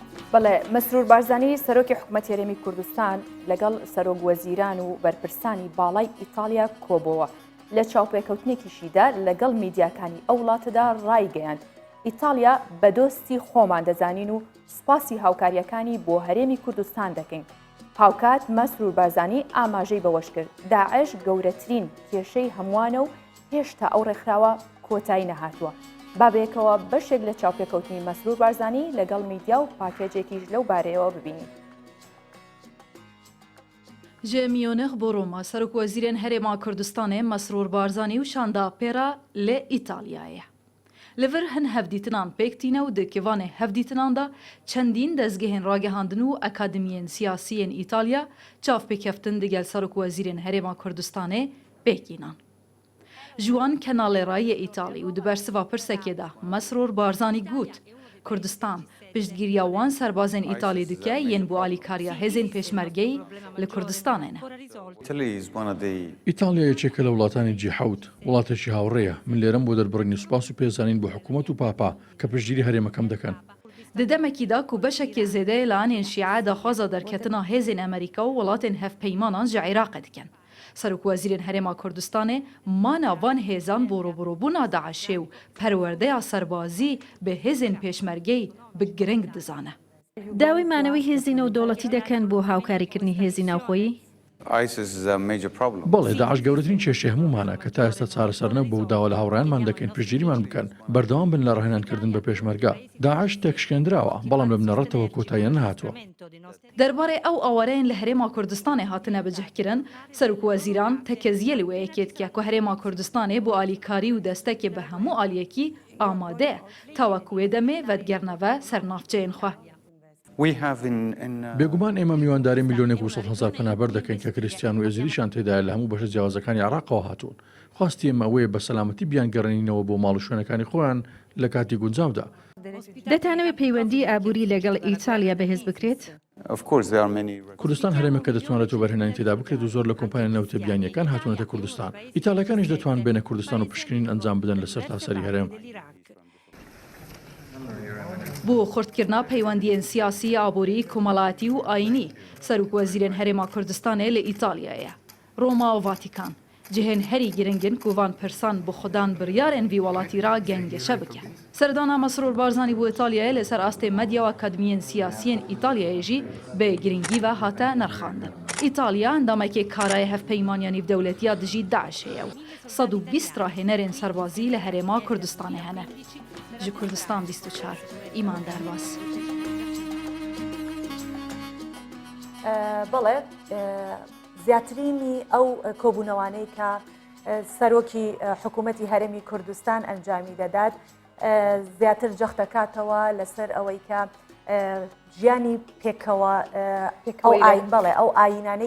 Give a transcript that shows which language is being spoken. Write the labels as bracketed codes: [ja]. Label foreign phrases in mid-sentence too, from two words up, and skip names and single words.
[ckb] بەڵێ مەسرور بارزانی سەرۆکی حکوومەت هێرێمی کوردستان لەگەڵ سەرۆک وەزیران و بەرپرسانی باڵای ئیتالیا کۆبەوە لە چاوپێکەوتنێکیشیدا لەگەڵ میدیاکانی ئەو وڵاتەدا ڕایگەیاند ئیتالیا بە دۆستی خۆمان دەزانین و سپاسی هاوکاریەکانی بۆ هەرێمی کوردستان دەکەین. هاوکات مەسرور بارزانی ئاماژەی بەوەش کرد داعش گەورەترین کێشەی هەمووانە و هێشتا ئەو ڕێکخراوە کۆتایی نەهاتووە. بابێکەوە بەشێک لە چاوپێکەوتنی مەسرور بارزانی لەگەڵ میدیا و پاکێجێکیش لەو بارەیەوە ببینین. [ku] Ji Miyonix bo Roma Serokvezîrên Herêma Kurdistanê Mesrûr Barzanî û şanda pêra lê Îtalyayê. Li vir hin hevdîtinan pêk tîne û di kêvanê hevdîtinan da çendîn dezgehên ragihandin û akademiyên siyasî yên İtalya çavpêkeftin digel Serokvezîrên Herêma Kurdistanê pêkînan. Ji wan kenalêrayê Îtalî û di bersiva pirsekê de Mesrûr Barzanî got Kurdistan piştgiriya wan serbazên Îtalî dike yên bu alîkariya hêzên pêşmergeyî li Kurdistanê ne. [ckb] ئیتالیا یەکێکە لە وڵاتانی جیحەوت وڵاتێکی هاوڕێیە من لێرەم بۆ دەربڕینی سوپاس و پێزانین بۆ حکوومەت و پاپا کە پشتگیری هەرێمەکەم دەکەن. [ku] Di demekî da ku beşekê zêde li anên şîe daxwaza derketina hêzên Amerîka û welatên hevpeymanan ji Iraqê dikin. Serokvezîrên Herêma Kurdistanê mana van hêzan borobûna Daişê û perwerdeya serbazî bi hêzên pêşmergeyî bi giring dizane. [ckb] داوای مانەوەی هێزی نەو دەوڵەتی دەکەن بۆ هاوکاریکردنی هێزی ناوخۆیی؟ بەڵێ داعش گەورەترین کێشەی هەمومانە کە تا ئێستا چارەسەرنە بۆ داوا لە هاوڕێیانمان دەکەین پشتگیریمان بکەن بەردەوام بن لە ڕاهێنانکردن بە پێشمەرگا. داعش تێکشکێنراوە بەڵام لە بنەڕەتەوە کۆتاییە نەهاتووە. [ku] Derbarê ew awareyên li Herêma Kurdistanê hatine bicihkirin, Serokvezîran tekeziyê li wê yekê dike ku Herêma Kurdistanê bu alîkarî û destekê bi hemû aliyekî amade ye tawa ku wê demê vedgerneve ser navçeyên xwe. [ckb] بێگومان ئێمە میوانداری میلیۆنێک و 100,000 پەنابەر دەکەین کە کریستیان و ئێزریشان تێدایە لە هەموو بەشە جیاوازەکانی عێراقەوە هاتوون. خواستی ئێمە ئەوەیە بە سەلامەتی بیان گەڕێنینەوە بۆ ماڵ و شوێنەکانی خۆیان لە کاتی گونجاودا. دەتانەوێت پەیوەندی ئابووری لەگەڵ ئیتالیا بەهێز بکرێت؟ کوردستان هەرێمەکە دەتوانێت بەرهێنانی تێدا بکرێت و زۆر لە کۆمپانیا نەوتەبیانیەکان هاتوونەتە کوردستان. ئیتالیەکانیش دەتوان بێنە کوردستان و پشکنین ئەنجام بدەن لەسەر تاسەری هەرێم. [ku] بۆ خردکردنا پەیوەندیên siyasî aborî کۆمەڵایەتی و ئاینی Serokvezîrên Herêma Kurdistanê li Îtalyayê Roma û Vatikan cihên herî giringin ku van pirsan bi xudan biryarên vî welatî ra gengeşe bike. Serdana Mesrûr Barzanî bû Îtalyayê li ser astê medya û akademiyên siyasîyên Îtalyayê jî bê giringî ve hate nerxandin. İtalya endamekê karaya hevpeymaniya nîvdewletiya dijî Daişê ye û 120 rahênerên serbazî li Herêma Kurdistanê hene. Ji Kurdistan 24 İman Derbas. [ckb] بەڵێ زیاترینی ئەو کۆبوونەوانەی کە سەرۆکی حکوومەتی هەرێمی کوردستان ئەنجامی دەدات زیاتر جەخت دەکاتەوە لەسەر ئەوەی کە ژیانی پێکەوە بەڵێ ئەو ئاینانەی